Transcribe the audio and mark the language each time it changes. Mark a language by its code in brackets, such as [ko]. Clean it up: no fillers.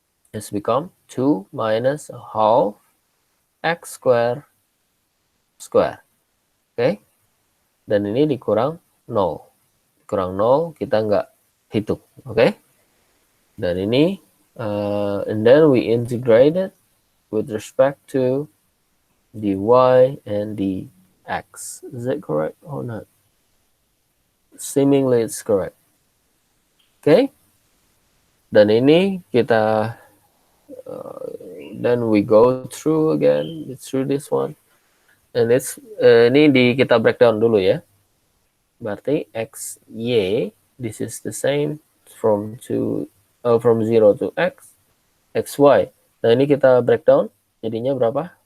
[en] It's become 2 minus a half x square. [id] Okay, dan ini dikurang 0. Kurang 0 kita nggak hitung. [en] Okay, [id] dan ini [en] and then we integrate it with respect to dy and dx. Is that correct or not? Seemingly it's correct. Okay, [id] dan ini kita [en] then we go through again through this one, and it's [id] ini kita breakdown dulu ya. [en] Berarti x, y, this is the same from 0 to x, x, y. [id] Nah, ini kita breakdown, jadinya berapa?